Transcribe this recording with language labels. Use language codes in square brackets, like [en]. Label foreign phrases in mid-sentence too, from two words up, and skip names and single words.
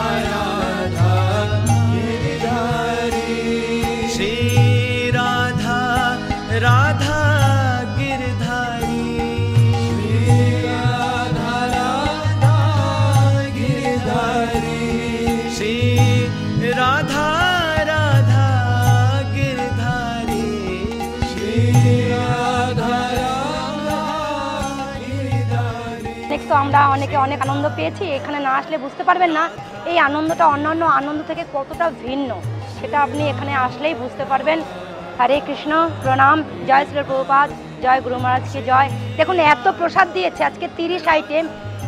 [hi] राधा गिरधारी श्री राधा राधा गिरधारी श्री राधा राधा गिरधारी श्री राधा राधा गिरधारी श्री राधा राधा गिरधारी। [bn] নেক্সট তো আমরা অনেক আনন্দ পেয়েছি। এখানে না আসলে বুঝতে পারবেন না এই আনন্দটা অন্যান্য আনন্দ থেকে কতটা ভিন্ন, সেটা আপনি এখানে আসলেই বুঝতে পারবেন। হরে কৃষ্ণ, প্রণাম, জয় শ্রী প্রভুপাদ, জয় গুরু মহারাজকে জয়। দেখুন এত প্রসাদ দিয়েছে, আজকে 30 আইটেম,